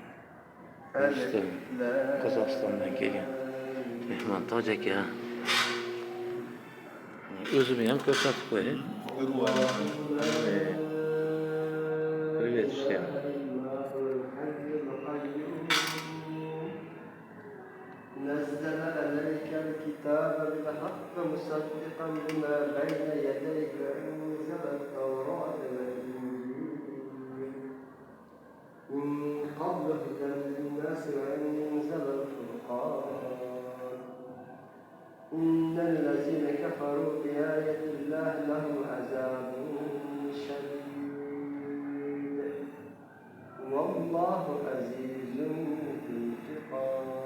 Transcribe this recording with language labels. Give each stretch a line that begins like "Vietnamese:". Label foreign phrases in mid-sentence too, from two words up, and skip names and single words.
Uzbek: Qozog'istondan kelgan mehmon Toj aka. O'zimni ham ko'rsatib qo'ying.
Russian: Привет всем.
Arabic: نزل عليك الكتاب بالحق مصدقا لما بين يديك أنزل التوراة والإنجيل من قبل هدى للناس وأنزل الفرقان إن الذين كفروا بآية الله لهم عذاب شديد والله عزيز ذو انتقام.